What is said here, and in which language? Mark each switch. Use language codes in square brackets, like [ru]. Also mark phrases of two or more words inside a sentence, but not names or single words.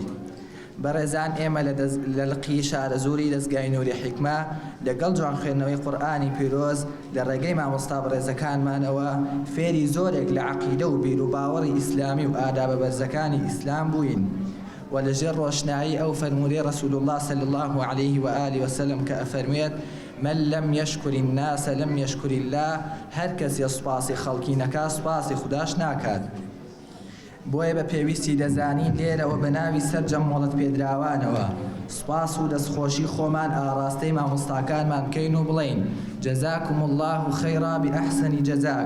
[ckb] بەڕێزان، ئێمە لە لقی شارە زووری دەستگای نووری حیکمە لەگەڵ جوانخێنەوەی قورئانی پیرۆز لە ڕێگەی مامۆستا بەڕێزەکانمانەوە فێری زۆرێک لە عەقیدە و بیر و باوەڕی ئیسلامی و ئادابە بەرزەکانی ئیسلام بووین و لەژێر ڕۆشنایی ئەو فەرموودەی [ar] رسول الله صلی الله عليه وآله وسلم [ckb] کە ئەفەرموێت [ar] من لم يشكر الناس لم يشكر الله، [ckb] هەر کەسێ سوپاسی خەڵکی نەکا سوپاسی خوداش ناکات. بۆیە بە پێویستی دەزانین لێرەوە بە ناوی سەرجەم مۆڵەت پێدراوانەوە سوپاس و دەستخۆشی خۆمان ئاڕاستەی مامۆستاکانمان بکەین و بڵێین [ar] جەزاکم الله خەیرا بئەحسەنی جەزاک.